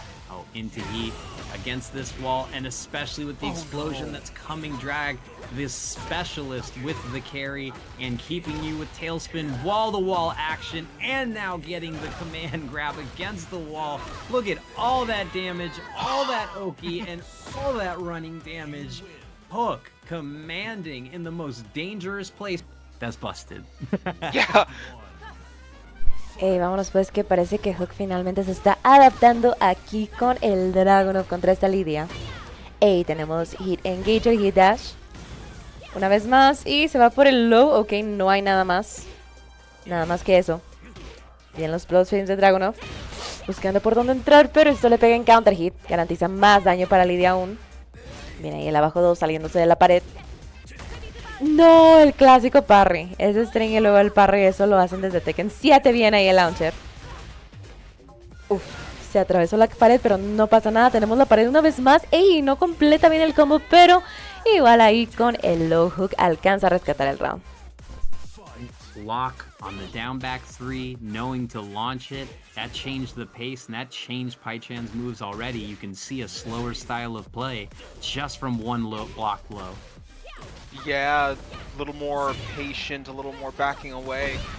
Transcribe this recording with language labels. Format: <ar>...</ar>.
<en>Oh, into heat against this wall, and especially with the explosion that's coming drag, this specialist with the carry and keeping you with tailspin wall-to-wall action, and now getting the command grab against the wall. Look at all that damage, all that Oki, and all that running damage. Hook commanding in the most dangerous place. That's busted. Yeah.</en> <es>Vámonos pues, que parece que Hook finalmente se está adaptando aquí con el Dragunov contra esta Lidia. Tenemos Hit Engager, Hit Dash. Una vez más, y se va por el low. Ok, no hay nada más. Nada más que eso. Bien los plus frames de Dragunov. Buscando por dónde entrar, pero esto le pega en counter hit. Garantiza más daño para Lidia aún. Bien ahí el abajo 2 saliéndose de la pared. No, el clásico parry. Ese string y luego el parry, eso lo hacen desde Tekken 7. Bien ahí el launcher. Uf, se atravesó la pared, pero no pasa nada. Tenemos la pared una vez más. ¡Ey! No completa bien el combo, pero igual ahí con el low hook alcanza a rescatar el round.</es> <en>Lock on the down back 3, knowing to launch it. That changed the pace, and that changed Paichan's moves already. You can see a slower style of play just from one block low. Yeah, a little more patient, a little more backing away.</en>